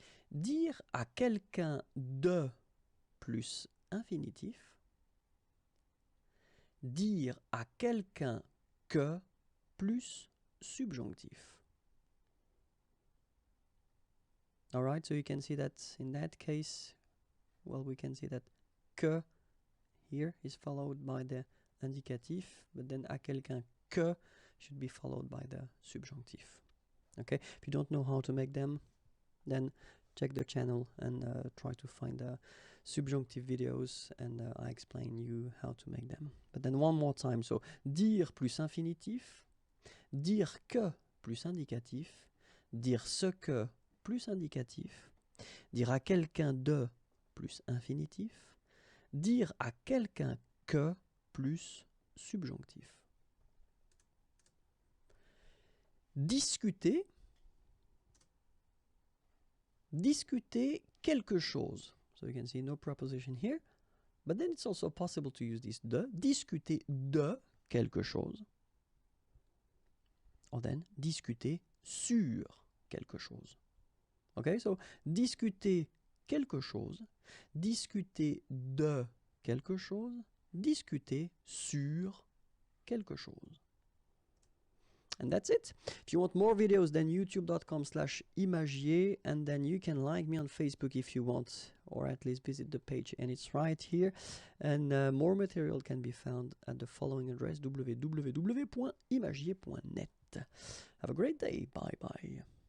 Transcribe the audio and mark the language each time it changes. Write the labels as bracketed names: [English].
[French] Dire à quelqu'un de plus infinitif. Dire à quelqu'un que plus subjonctif. [English] All right, so you can see that in that case, well, we can see that que here is followed by the indicatif, but then [French] à quelqu'un que [English] should be followed by the subjunctif. Okay, if you don't know how to make them, then check the channel and try to find the subjunctive videos and I explain you how to make them. But then one more time, so [French] dire plus infinitif, dire que plus indicatif, dire ce que plus indicatif, dire à quelqu'un de plus infinitif, dire à quelqu'un que plus subjonctif. Discuter, discuter quelque chose. [English] So you can see no preposition here, but then it's also possible to use this de, [French] discuter de quelque chose. [English] Or then discuter [French] sur quelque chose. Okay, so discuter quelque chose, discuter de quelque chose, discuter sur quelque chose. [English] And that's it. If you want more videos, then youtube.com/imagier, and then you can like me on Facebook if you want, or at least visit the page, and it's right here. And more material can be found at the following address, www.imagier.net. Have a great day. Bye bye.